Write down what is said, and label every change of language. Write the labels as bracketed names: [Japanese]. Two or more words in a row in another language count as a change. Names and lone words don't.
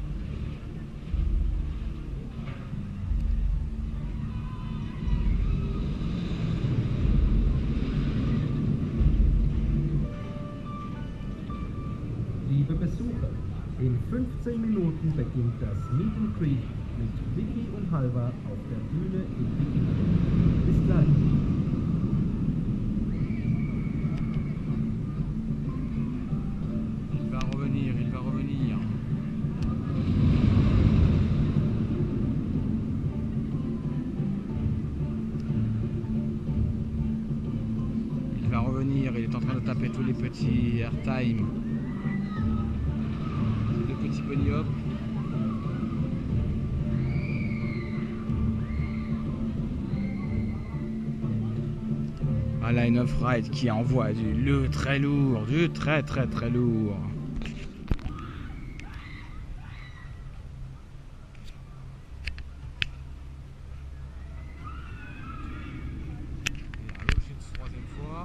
[German] Liebe Besucher, in 15 Minuten beginnt das [English] Meet and Greet [German] mit Vicky und Halvar auf der Bühne in Vicky. Bis gleich. [French] Il va revenir, il va revenir. Il va revenir, il est en train de taper tous les petits airtime. Les petits [English] bunny hop. [French] Un [English] line of ride [French] qui envoie du très lourd, du très lourd. Et à gauche, une troisième fois.